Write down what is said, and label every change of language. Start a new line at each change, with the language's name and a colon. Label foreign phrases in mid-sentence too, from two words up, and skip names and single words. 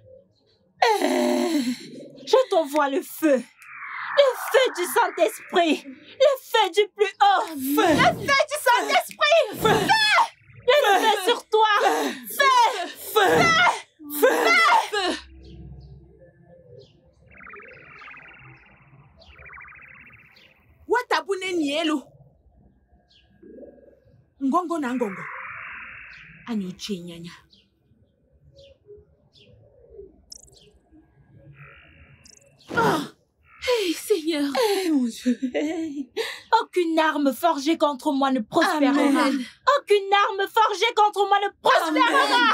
French: Je t'envoie le feu. Le feu du Saint-Esprit. Le feu du plus haut. Feu. Le feu du Saint-Esprit. Feu. Le feu sur toi. Feu. Feu. Feu. Feu. Watabune nielu. Ngongo na ngongo. Anyuchi nyanya. Hey, Seigneur. Eh, mon Dieu. Hey. Aucune arme forgée contre moi ne prospérera. Amen. Aucune arme forgée contre moi ne prospérera.